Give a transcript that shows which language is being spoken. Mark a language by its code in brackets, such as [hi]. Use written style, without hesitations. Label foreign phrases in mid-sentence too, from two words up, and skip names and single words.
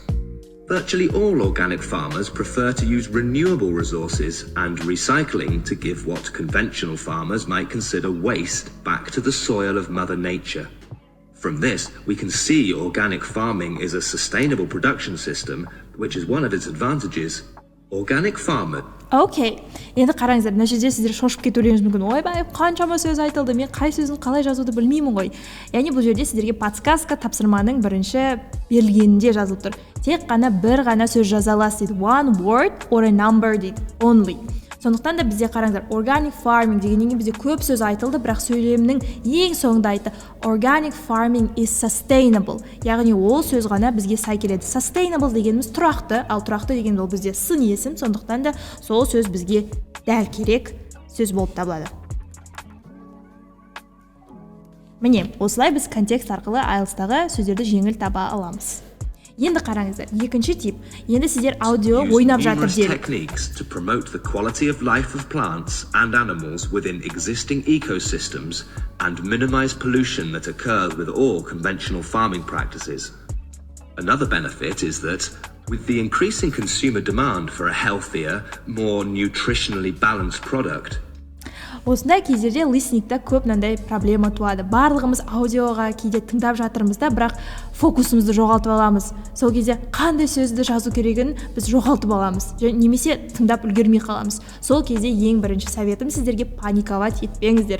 [en] Virtually all organic farmers prefer to use renewable resources and recycling to give what conventional farmers might consider waste back to the soil of Mother Nature. From this, we can see organic farming is a sustainable production system, which is one of its advantages. Organic farmer. [kk] Окей, енді қараңыздар, мына жерде сіздер шошып кетулеріңіз мүмкін. Ойбай, қаншама сөз айтылды, мен қай сөзін қалай жазуды білмеймін ғой. Яғни бұл жерде сіздерге подсказка тапсырманың бірінші берілгенінде жазылып тұр. Тек қана бір ғана сөз жаза аласыз дейді. [en] One word or a number дейді. Only. [kk] Сондықтан да бізде қараңыздар, [en] organic farming [kk] дегеннен кейін бізде көп сөз айтылды, бірақ сөйлемнің ең соңында айтты [en] organic farming is sustainable. [kk] Яғни ол сөз ғана бізге сай келеді. Sustainable дегеніміз тұрақты, ал тұрақты деген ол бізде сын есім, сондықтан да сол сөз бізге дәл керек сөз болып табылады. Міне, осылай біз контекст арқылы IELTS-тағы сөздерді жеңіл таба аламыз. Енді қараңыздар, екінші тип. Енді сіздер аудио ойнап жатыр дедік. [en] Techniques to promote the quality of life of plants and animals within existing ecosystems and minimize pollution that occurs with all conventional farming practices. Another benefit is that with the increasing consumer demand for a healthier, more nutritionally balanced product, [kk] осындай кездерде listening'та көп мынандай проблема туады. Барлығымыз аудиоға кейде тыңдап жатырмыз да, бірақ фокусымызды жоғалтып аламыз. Сол кезде қандай сөзді жазу керегін біз жоғалтып аламыз. Немесе тыңдап үлгермей қаламыз. Сол кезде ең бірінші советім сіздерге паниковать етпеңіздер.